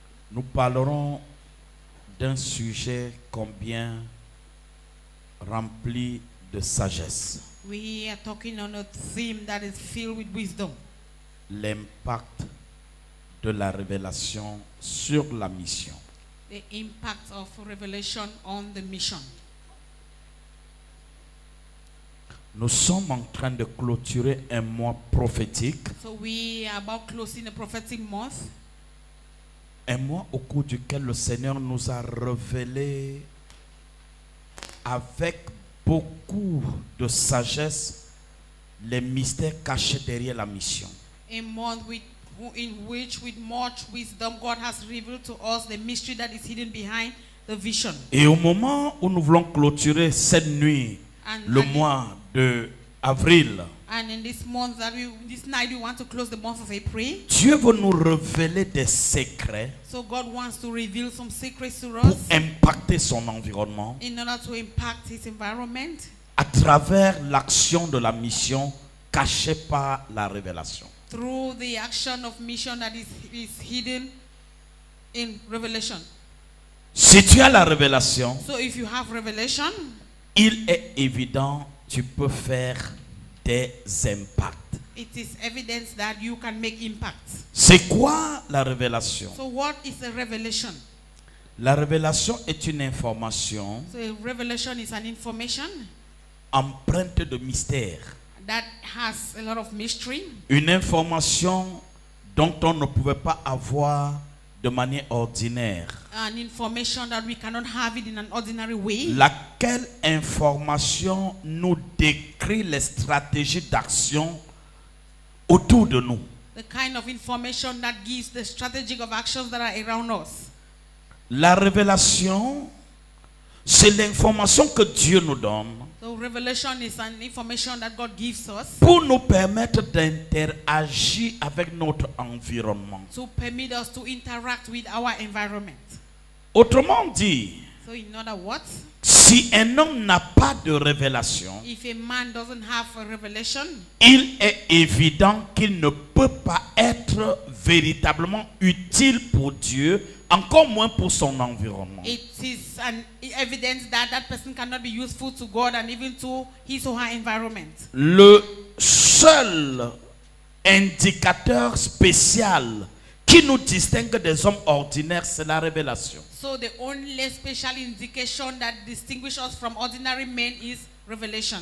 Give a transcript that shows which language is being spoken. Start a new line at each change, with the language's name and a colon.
French: nous parlerons d'un sujet combien rempli de sagesse.
English: We are talking on a theme that is filled with wisdom.
French: L'impact de la révélation sur la mission.
English: The impact of revelation on the mission.
French: Nous sommes en train de clôturer un mois prophétique.
English: So we are about closing the prophetic month.
French: Un mois au cours duquel le Seigneur nous a révélé avec beaucoup de sagesse les mystères cachés derrière la mission.
English: A month in which with much wisdom God has revealed to us the mystery that is hidden behind the vision.
French: Et au moment où nous voulons clôturer cette nuit, le mois de avril,
English: and in this month this night we want to close the month of April.
French: Dieu veut nous révéler des secrets
English: So God wants to reveal some secrets to
French: pour
English: us
French: impacter son environnement
English: in order to impact his environment
French: à travers l'action de la mission cachée par la révélation.
English: through the action of mission that is hidden in revelation.
French: Si tu as la révélation,
English: So if you have revelation,
French: il est évident, tu peux faire des impacts.
English: it is evidence that you can make impacts.
French: C'est quoi la révélation?
English: So what is a revelation?
French: La révélation est une information
English: So a revelation is an information
French: empreinte de mystère.
English: that has a lot of mystery.
French: Une information dont on ne pouvait pas avoir de manière ordinaire.
English: An information that we cannot have it in an ordinary way.
French: Laquelle information nous décrit les stratégies d'action autour de nous.
English: The kind of information that gives the strategic of actions that are around us.
French: La révélation, c'est l'information que Dieu nous donne
English: So revelation is an information that God gives us
French: pour nous permettre d'interagir avec notre environnement.
English: to permit us to interact with our environment.
French: Autrement dit,
English: So in other words,
French: si un homme n'a pas de révélation,
English: if a man doesn't have a revelation,
French: il est évident qu'il ne peut pas être véritablement utile pour Dieu, encore moins pour son environnement.
English: it is an evidence that that person cannot be useful to God and even to his or her environment.
French: Le seul indicateur spécial qui nous distingue des hommes ordinaires, c'est la révélation.
English: So the only special indication that distinguishes us from ordinary men is revelation.